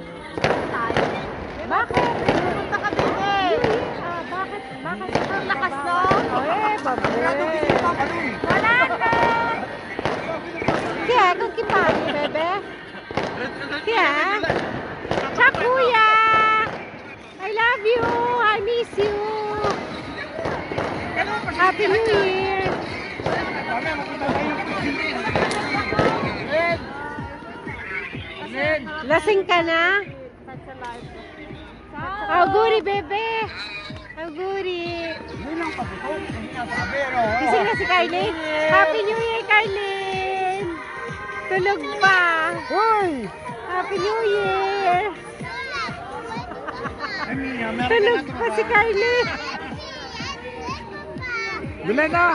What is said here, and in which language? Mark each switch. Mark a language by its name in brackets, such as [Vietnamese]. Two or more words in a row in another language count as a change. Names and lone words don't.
[Filipino] Bakit? Pupunta ka dito, eh. Bakit? Bakit? Ang lakas, no? Eh, babe. Wala ka! Kaya, kung kipagi, bebe. Kaya? Ciao, kuya! [English] I love you! I miss you! Happy New Year! [Filipino] Lasing ka na? [Italian] Auguri, bebe! Auguri! [Filipino] Gising na si Carlin? [English] Happy New Year, [Filipino] Carlin! Tulog pa! [English] Happy New Year! [Filipino] Tulog pa si Carlin! Lumena!